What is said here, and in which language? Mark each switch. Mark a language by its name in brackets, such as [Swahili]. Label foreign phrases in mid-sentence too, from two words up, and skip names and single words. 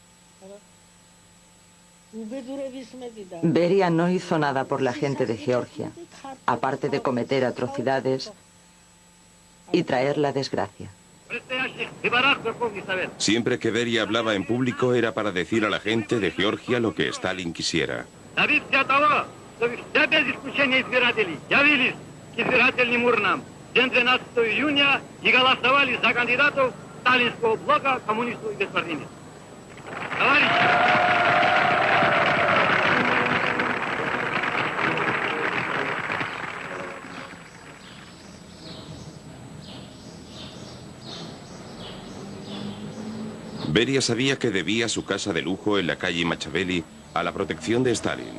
[Spanish] Beria no hizo nada por la gente de Georgia, aparte de cometer atrocidades y traer la desgracia. Siempre que Beria hablaba en público era para decir a la gente de Georgia lo que Stalin quisiera. [Russian] Вся без исключения избирателей явились к избирательным урнам день 12 июня и голосовали за кандидатов сталинского блока коммунистов и беспартийцев. Товарищи! [Spanish] Beria sabía que debía su casa de lujo en la calle Machaveli a la protección de Stalin.